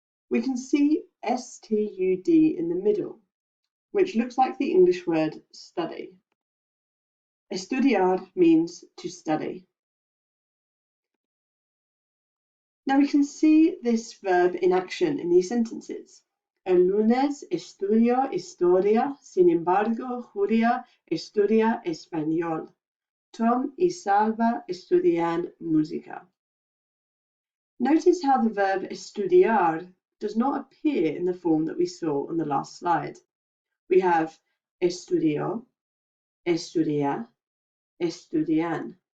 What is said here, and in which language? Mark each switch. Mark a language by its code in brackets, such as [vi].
[en] We can see stud in the middle, which looks like the English word study. Estudiar means to study. Now we can see this verb in action in these sentences. [es] El lunes estudio historia, sin embargo, Julia estudia español. Tom y Salva estudian música. [en] Notice how the verb estudiar does not appear in the form that we saw on the last slide. We have estudió, estudia, estudian.